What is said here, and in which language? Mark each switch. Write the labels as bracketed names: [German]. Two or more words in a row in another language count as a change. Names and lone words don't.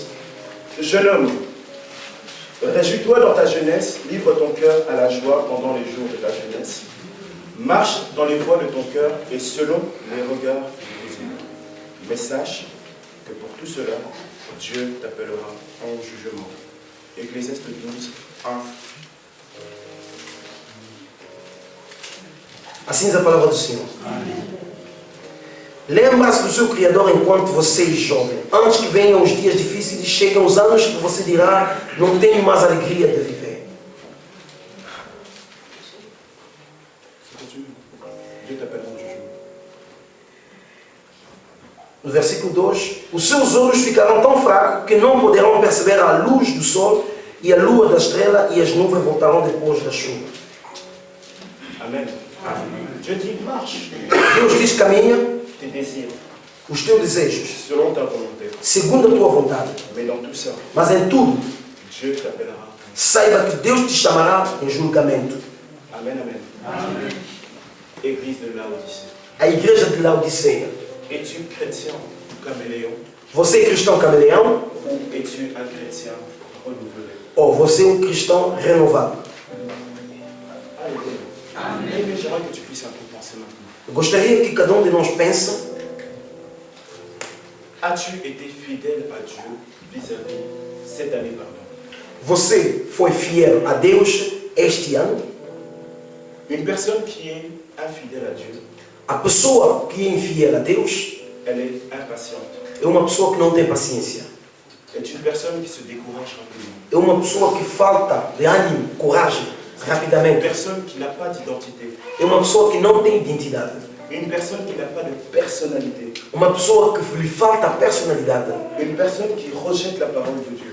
[French] jeune homme, réjouis-toi dans ta jeunesse, livre ton cœur à la joie pendant les jours de ta jeunesse. Marche dans les voies de ton cœur et selon les regards de tes yeux. Mais sache que pour tout cela, Dieu t'appellera en jugement. Ecclésiaste 12, 1. [Portuguese] Assim diz a palavra do Senhor. Lembra-se do seu Criador enquanto você é jovem. Antes que venham os dias difíceis, chegam os anos que você dirá: não tenho mais alegria de viver. [French] Dieu t'appellera en jugement. [Portuguese] No versículo 2: os seus olhos ficarão tão fracos que não poderão perceber a luz do sol e a lua da estrela, e as nuvens voltarão depois da chuva. [French] Amen. Dieu dit, marche [Portuguese] Deus diz: caminha [French] tes désirs [Portuguese] os teus desejos, [French] selon ta volonté. [Portuguese] segundo a tua vontade. [French] Mais dans tout ça, [Portuguese] Mas em tudo, [French] Dieu t'appellera. [Portuguese] saiba que Deus te chamará em julgamento. [French] Amen, amen. Église de Laodicée. [Portuguese] A igreja de Laodiceia: [French] Es-tu chrétien ou caméléon [Portuguese] você é cristão camaleão [French] ou es-tu un chrétien renouvelé? [Portuguese] ou você é um cristão renovado? [French] Alléluia. Mais j'aimerais que tu puisses un peu penser maintenant. [Portuguese] Eu gostaria que cada de nós pense: [French] As-tu été fidèle à Dieu vis-à-vis cette année, pardon? [Portuguese] você foi fiel a Deus este ano? [French] Une personne qui est infidèle à Dieu, [Portuguese] A pessoa que é infiel a Deus [French] elle est impatiente. [Portuguese] é uma pessoa que não tem paciência. [French] Est une personne qui se décourage rapidement. [Portuguese] É uma pessoa que falta de ânimo, coragem, [French] Une [Portuguese] rapidamente. [French] personne qui n'a pas d'identité. [Portuguese] É uma pessoa que não tem identidade. [French] Une personne qui n'a pas de personnalité. [Portuguese] Uma pessoa que lhe falta personalidade. [French] Une personne qui rejette la parole de Dieu.